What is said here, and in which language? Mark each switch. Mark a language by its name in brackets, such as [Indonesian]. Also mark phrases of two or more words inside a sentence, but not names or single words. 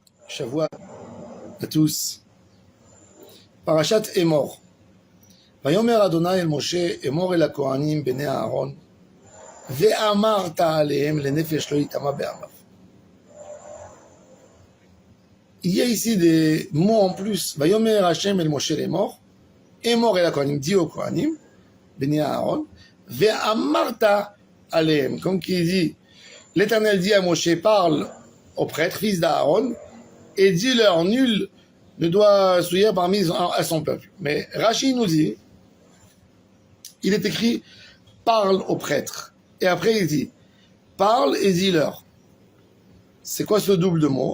[French] Shavua à tous. Parashat Emor. [Hebrew] ויאמר אדני אל משה אמר אל הכהנים בני אהרן ואמרת אלהם לנפש לא יטמא בעמיו. [French] Il y a ici des mots en plus. [Hebrew] ויאמר השם אל משה לאמר אמר אל הכהנים, [French] dit au Kohanim, [Hebrew] בני אהרן ואמרת אלהם. [French] Comme qui dit, l'Éternel dit à Moshe, parle aux prêtres, fils d'Aaron, et dis-leur, nul ne doit souiller parmi à son peuple. Mais Rashi nous dit, il est écrit, parle aux prêtres. Et après il dit, parle et dis-leur. C'est quoi ce double de mots?